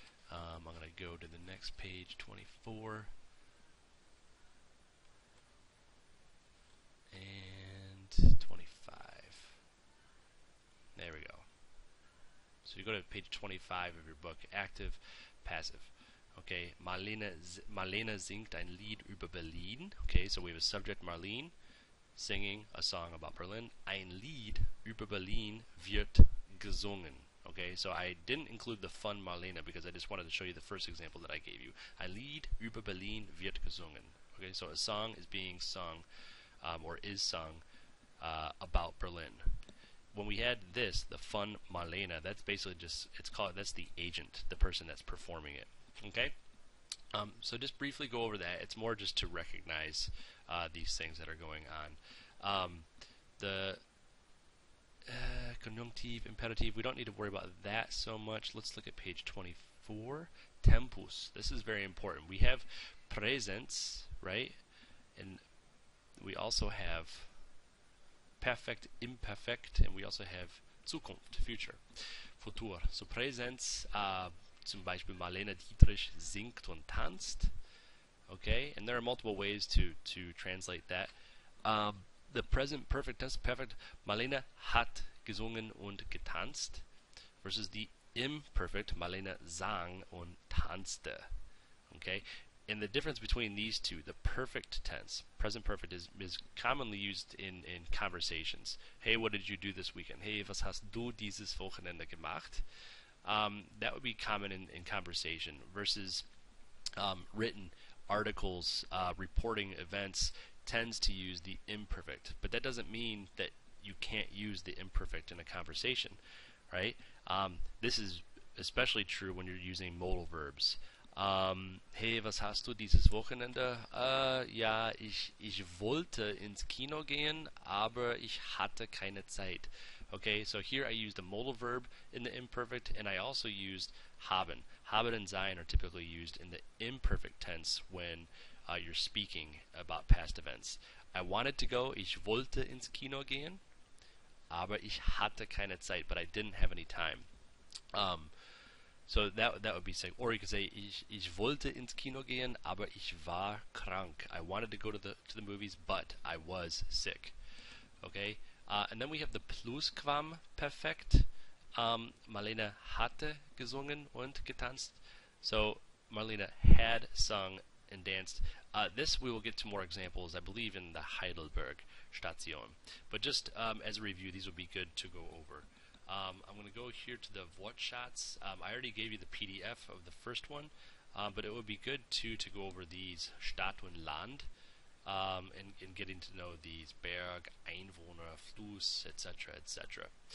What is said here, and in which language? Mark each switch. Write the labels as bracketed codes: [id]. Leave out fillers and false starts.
[en] I'm going to go to the next page, 24. And 25. There we go. So you go to page 25 of your book, active, passive. [de] Okay, Marlene singt ein Lied über Berlin. [en] Okay, so we have a subject, Marlene, singing a song about Berlin. [de] Ein Lied über Berlin wird gesungen. [en] Okay, so I didn't include the fun Marlene because I just wanted to show you the first example that I gave you. [de] Ein Lied über Berlin wird gesungen. [en] Okay, so a song is being sung, or is sung, about Berlin. When we had this, the fun Marlene, that's basically just, that's the agent, the person that's performing it. Okay? So just briefly go over that. It's more just to recognize these things that are going on. The conjunctive, imperative, we don't need to worry about that so much. Let's look at page 24. Tempus. This is very important. We have presence, right? And we also have perfect, imperfect, and we also have Zukunft, future, Futur. [de] So Präsenz, zum Beispiel Marlene Dietrich singt und tanzt. [en] Okay, and there are multiple ways to translate that. The present perfect tense, perfect, [de] Marlene hat gesungen und getanzt, [en] versus the imperfect, [de] Marlene sang und tanzte. [en] Okay, and the difference between these two, the perfect tense, present perfect, is commonly used in conversations. Hey, what did you do this weekend? [de] Hey, was hast du dieses Wochenende gemacht? [en] That would be common in conversation, versus written articles, reporting events, tends to use the imperfect. But that doesn't mean that you can't use the imperfect in a conversation, right? This is especially true when you're using modal verbs. [de] Hey, was hast du dieses Wochenende? Ja, ich wollte ins Kino gehen, aber ich hatte keine Zeit. [en] Okay, so here I used a modal verb in the imperfect, and I also used haben. Haben and sein are typically used in the imperfect tense when you're speaking about past events. I wanted to go, [de] ich wollte ins Kino gehen, aber ich hatte keine Zeit, [en] but I didn't have any time. So that would be saying, or you could say, [de] ich wollte ins Kino gehen, aber ich war krank. [en] I wanted to go to the movies, but I was sick. Okay, and then we have the Plusquamperfekt. [de] Marlene hatte gesungen und getanzt. [en] So Marlene had sung and danced. This we will get to more examples, I believe, in the Heidelberg Station. But just as a review, these will be good to go over. I'm going to go here to the Wortschatzen. I already gave you the PDF of the first one, but it would be good to go over these [de] Stadt und Land, [en] and getting to know these Berg, Einwohner, Fluss, etc., etc.